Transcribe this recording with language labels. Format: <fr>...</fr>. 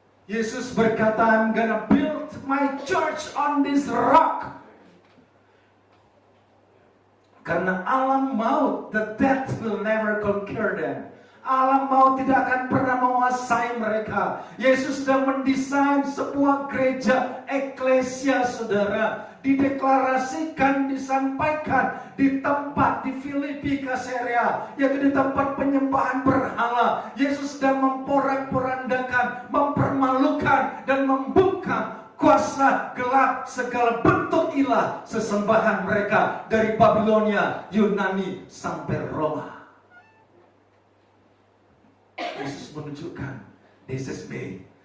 <id>Yesus berkata,</id> <en>I'm gonna build my church on this rock.</en> <id>Karena alam maut,</id> <en>the death will never conquer them.</en> <id>Alam maut tidak akan pernah menguasai mereka. Yesus sudah mendesain sebuah gereja eklesia, saudara. Dideklarasikan, disampaikan di tempat di Filipi Kaesarea, yaitu di tempat penyembahan berhala. Yesus sedang memporak-porandakan, mempermalukan dan membuka kuasa gelap, segala bentuk ilah sesembahan mereka dari Babilonia, Yunani sampai Roma. Yesus menunjukkan,</id> <en>this is me.</en>